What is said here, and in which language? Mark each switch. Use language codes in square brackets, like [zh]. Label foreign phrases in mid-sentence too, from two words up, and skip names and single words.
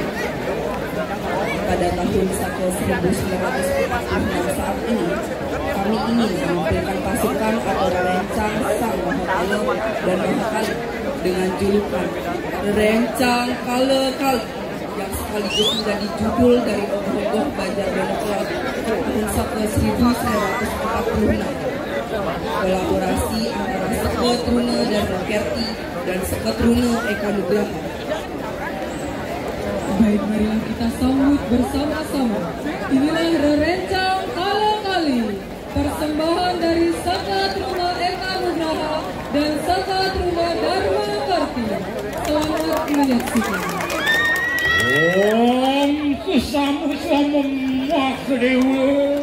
[id] Pada tahun 1946 saat ini, kami ingin menampilkan pasukan atau rencang sang Mahakala dan Mahakali dengan julukan Rencang Kala-Kali yang sekaligus menjadi judul dari ogoh-ogoh Banjar Bonekolo tahun 1946. Kolaborasi antara Seke Truna dan Kerti dan Seke Truna Eka Nugraha. Baik, marilah kita sambut bersama-sama. Inilah Rerencang Kala-Kali, persembahan dari Seke Truna Eka Nugraha dan Seke Truna Dharma Karti. menyaksikan. Om kesamu-samu makdewa.